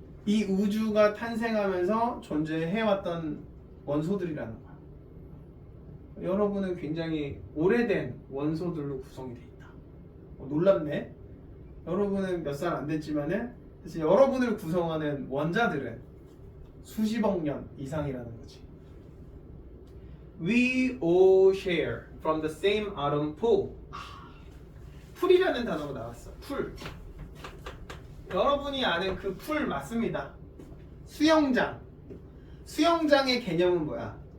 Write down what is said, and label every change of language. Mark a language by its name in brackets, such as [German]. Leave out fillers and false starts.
[Korean] 이 우주가 탄생하면서 존재해왔던 원소들이라는 거야. 여러분은 굉장히 오래된 원소들로 구성이 돼 있다. 놀랍네. 여러분은 몇 살 안 됐지만은 사실 여러분을 구성하는 원자들은 수십억 년 이상이라는 거지. [English] We all share from the same atom pool. [Korean] 풀이라는 단어가 나왔어. 풀. 여러분이 아는 그 풀 맞습니다. 수영장. 수영장의 개념은 뭐야?